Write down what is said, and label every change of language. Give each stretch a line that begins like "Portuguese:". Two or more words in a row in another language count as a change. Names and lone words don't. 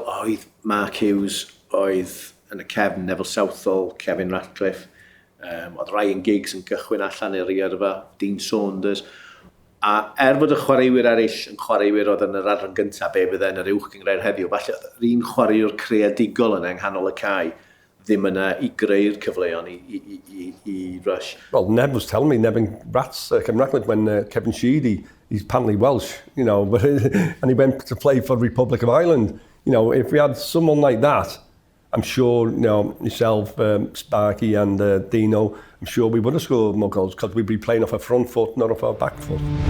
Welsh: Oedd Mark Hughes, oedd yn y cefn Neville Southall, Kevin Ratcliffe, oedd Ryan Giggs yn gychwyn allan i'r yrfa, Dean Saunders. A fod y chwaraewyr eraill yn chwaraewyr oedd yn yr adran gyntaf be bydd yn yr uwch gyngrair heddiw, falle yr un chwaraewr creadigol yna yng nghanol y cae ddim yna i greu'r cyfleon i Rush.
English: Well, Neb was telling me, Neb and Rats, Kevin Ratcliffe, when Kevin Sheedy, he's apparently Welsh, but and he went to play for Republic of Ireland. If we had someone like that, I'm sure, yourself, Sparky and Dino, I'm sure we would have scored more goals because we'd be playing off our front foot, not off our back foot.